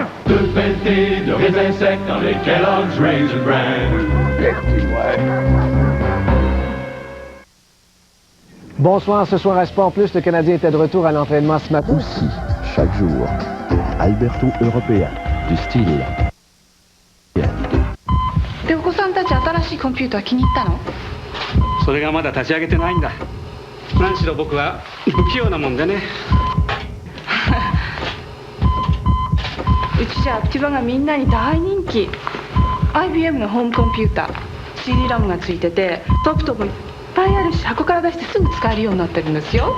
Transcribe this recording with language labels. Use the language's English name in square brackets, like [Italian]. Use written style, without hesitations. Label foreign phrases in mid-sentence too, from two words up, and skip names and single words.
[French] 2 pelletés de raisins secs dans les Kellogg's Raisin Bran. Bonsoir, ce soir à Sport Plus, le Canadien était de retour à l'entraînement ce matin. Aussi, chaque jour, Alberto européen, du style. [Japanese] でお子さんたち新しいコンピューター気に入ったの？それがまだ立ち上げてないんだ。何しろ僕は不器用なもんでね。うちじゃアクティバがみんなに大人気。IBM のホームコンピューター CD ラムがついててトップトップいっぱいあるし箱から出してすぐ使えるようになってるんですよ。